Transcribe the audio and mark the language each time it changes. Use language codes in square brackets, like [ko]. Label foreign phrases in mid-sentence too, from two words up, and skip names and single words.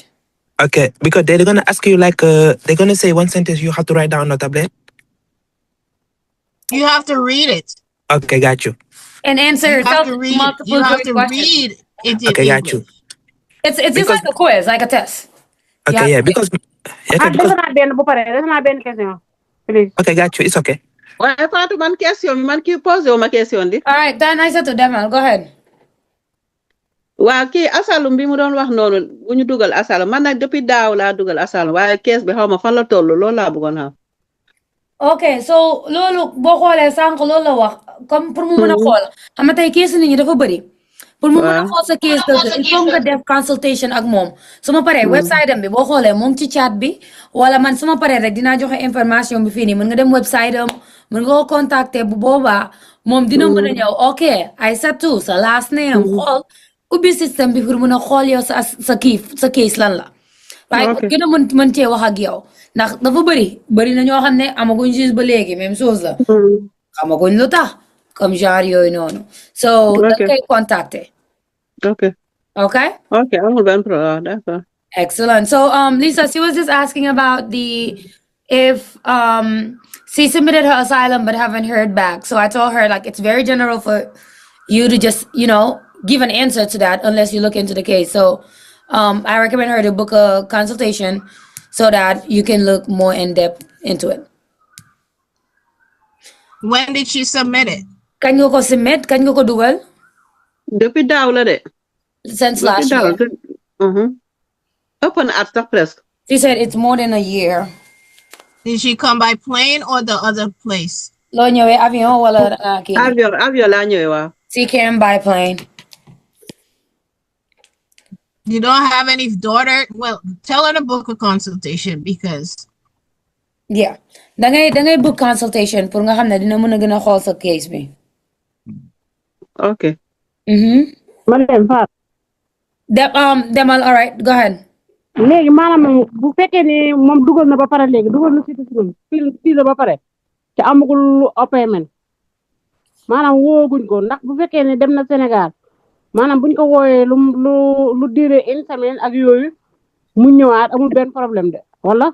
[en] Okay, because they're gonna ask you like they're gonna say one sentence you have to write down on a tablet. You have to read it. Okay, got you. And answer You yourself have to read. multiple You have choice to questions. read it in Okay, got you. English. It's just Because- like a quiz, like a test. Okay, yeah, because okay, because [wo] def naa benn bu pare def naa benn question please. [en] okay, got you. It's okay. [wo] waaye Fatou man question bi man kii posé wu ma question di. [en] All right, then I said to Demal, go ahead. [wo] waa kii asalum bi mu doon wax noonu bu ñu dugal asalum man nag depuis daaw laa dugal asalum waaye kees bi xaw ma fan la toll loolu laa bëggoon xam. Okay, so loolu boo xoolee sànq loolu la wax [fr] comme pour [wo] mu mën a xool xam nga tey kees nit ñi dafa bëri pour mu mën a xool sa kees dëgg il faut nga def consultation ak moom su ma paree website am bi boo xoolee moom ci chat bi wala man su ma paree rek dinaa joxe information bi fii nii mën nga dem website am mën nga ko contacter bu boobaa moom dina mën a ñëw ok Aïssatou sa [en] last name [wo] xool ubbi système bi pour mën a xool yow sa kees lan la waaye gën a mën cee wax ak yow ndax dafa bëri na ñoo xam ne amaguñ juge ba léegi [fr] même chose [wo] la xamaguñ lu tax [fr] comme genre [wo] yooyu noonu so da koy contacter okay amul benn [fr] problème d'accord. [en] Excellent. So Lisa, she was just asking about if she submitted her asylum but haven't heard back. So I told her like it's very general for you to just give an answer to that unless you look into the case. So I recommend her to book a consultation so that you can look more in depth into it. When did she submit it? [wo] Kañ nga ko submit? Kañ nga ko dugal? depuis daaw la de. [en] Since last year. [wo] ëpp na at sax presque. [en] She said it's more than a year. Did she come by plane or the other place? [wo] Loo ñëwee avion wala kii? avion laa ñëwee waaw. [en] She came by plane. You don't have any daughter? Well, tell her to book a consultation because [wo] yeah da ngay book consultation pour nga xam ne dina mën a gën a xool sa case bi. [en] Okay. [wo] ma dem Fatou. Demal, [en] all right, go ahead. [wo] léegi maanaam bu fekkee ni moom dugal na ba pare léegi dugal na citizen fii la ba pare te amagul appointment maanaam wooguñ ko ndax bu fekkee ne dem na Sénégal maanaam buñ ko wooyee lu diire [fr] une semaine [wo] ak yooyu mu ñëwaat amul benn [fr] problème de [wo] wala.